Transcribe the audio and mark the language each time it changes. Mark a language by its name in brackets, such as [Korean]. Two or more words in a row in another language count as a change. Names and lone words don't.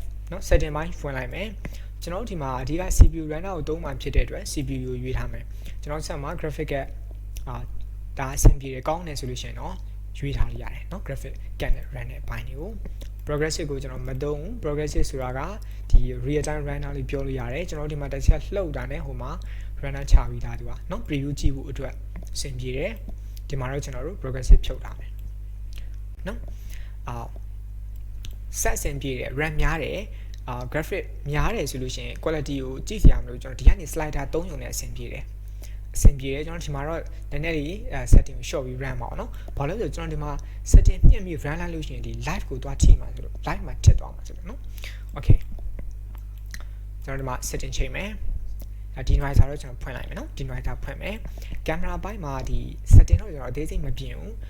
[Burmese] နော် setting ပိုင်းဖွင့်လိုက်မယ်ကျွန်တော်တို့ဒီမှာအဓိက [English] CPU render [Burmese] ကိုသုံးမှဖြစ်တဲ့အတွက် CPU ကိုရွေးထားမယ်ကျွန်တော်ဆက်မှာ graphic ကဒါအဆင်ပြေတယ်ကောင်းတယ်ဆိုလို့ရှိရင်တော့ရွေးထားလို့ရတယ်เนาะ graphic ကန်တဲ့ run တဲ့ဘိုင်းတွေကို progressive ကိုကျွန်တော်မသုံးဘူး progressive ဆိုတာကဒီ [English] real time render [Burmese] လေးပြောလို့ရတယ်ကျွန်တော်ဒီမှာတစ်ချက်လှုပ်တာနဲ့ဟိုမှာ render ချပြီးသားသူကเนาะ preview ကြည့်ဖို့အတွက်အဆင်ပြေတယ်ဒီမှာတော့ကျွန်တော်တို့ progressive ဖြုတ်ထားမယ်เนาะ set အဆင်ပြေတယ် RAM များတယ်graphic များတယ်ဆိုလို့ရှိရင် quality ကိုကြည့်စရာမလိုကျွန်တော်ဒီကနေ slider 3ရုံနဲ့အဆင်ပြေတယ်ကျွန်တော်ဒီမှာတော့နည်းနည်းလေး setting ကို short ပြီး run ပါအောင်เนาะဘာလို့လဲဆိုတော့ကျွန်တော်ဒီမှာ setting မြင့်ပြီး run လိုက်လို့ရှိရင်ဒီ live ကိုသွားထိမှာဆိုလို့ live မှာထစ်သွားမှာဆိုလို့เนาะ okay ကျွန်တော်ဒီမှာ setting ချိန်မယ်ဒီ divisor တော့ကျွန်တော်ဖွင့်လိုက်မယ်เนาะ divisor ဖွင့်မယ် camera ဘိုင်းမှာဒီ setting တော့ကျွန်တော်အသေးစိတ်မပြင်ဘူး